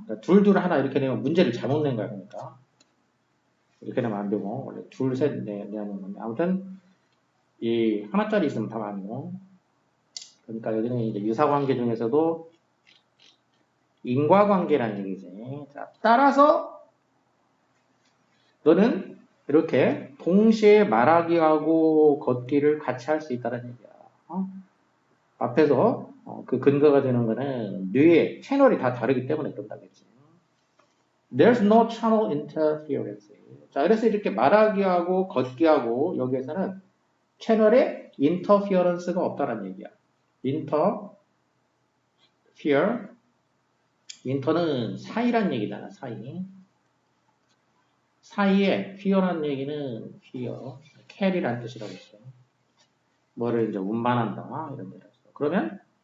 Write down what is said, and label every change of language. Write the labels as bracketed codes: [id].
[ko] 그러니까 둘 하나 이렇게 내면 문제를 잘못 낸 거야. 그러니까 이렇게 내면 안 되고 원래 둘 셋 내야 되는 건데 아무튼 이 하나짜리 있으면 답 아니고 그러니까 여기는 이제 유사관계 중에서도 인과관계라는 얘기지. 자, 따라서 너는 이렇게 동시에 말하기하고 걷기를 같이 할 수 있다는 얘기야. 앞에서 그 근거가 되는 거는 뇌의 채널이 다 다르기 때문에 그런다겠지. [en] There's no channel interference. [ko] 자, 그래서 이렇게 말하기하고 걷기하고 여기에서는 채널에 interference가 없다는 얘기야. inter는 사이란 얘기잖아, 사이. 사이에 fear란 얘기는 carry란 뜻이라고 했어요. 뭐를 이제 운반한다 이런 데라서. 그러면